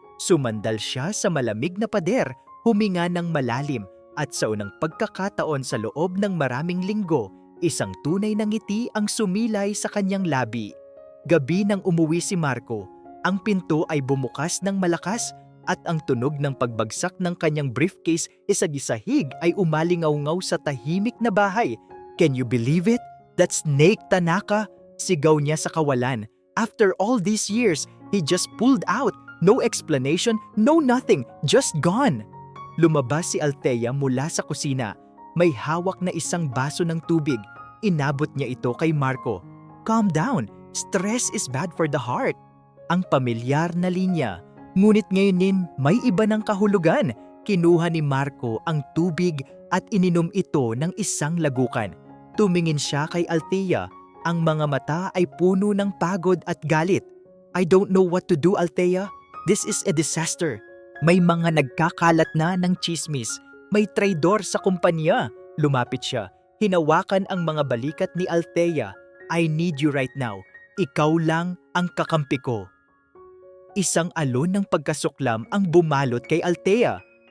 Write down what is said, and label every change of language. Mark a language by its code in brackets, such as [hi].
[tl] Sumandal siya sa malamig na pader, huminga ng malalim at sa unang pagkakataon sa loob ng maraming linggo, isang tunay na ngiti ang sumilay sa kanyang labi. Gabi nang umuwi si Marco, ang pinto ay bumukas ng malakas at ang tunog ng pagbagsak ng kanyang briefcase sa gisahig ay umalingaw-ngaw sa tahimik na bahay. [en] "Can you believe it? That's Nate Tanaka!" [tl] Sigaw niya sa kawalan. [en] After all these years, he just pulled out. No explanation, no nothing, just gone. [tl] Lumabas si Althea mula sa kusina. May hawak na isang baso ng tubig. Inabot niya ito kay Marco. [en] "Calm down. Stress is bad for the heart." [tl] Ang pamilyar na linya. Ngunit ngayon may iba ng kahulugan. Kinuha ni Marco ang tubig at ininom ito ng isang lagukan. Tumingin siya kay Althea. Ang mga mata ay puno ng pagod at galit. [en] "I don't know what to do, Althea. This is a disaster." [tl] May mga nagkakalat na ng chismis. May traidor sa kumpanya. Lumapit siya. Hinawakan ang mga balikat ni Althea. [en] "I need you right now. [tl] Ikaw lang ang kakampi ko." Isang alon ng pagkasuklam ang bumalot kay Althea.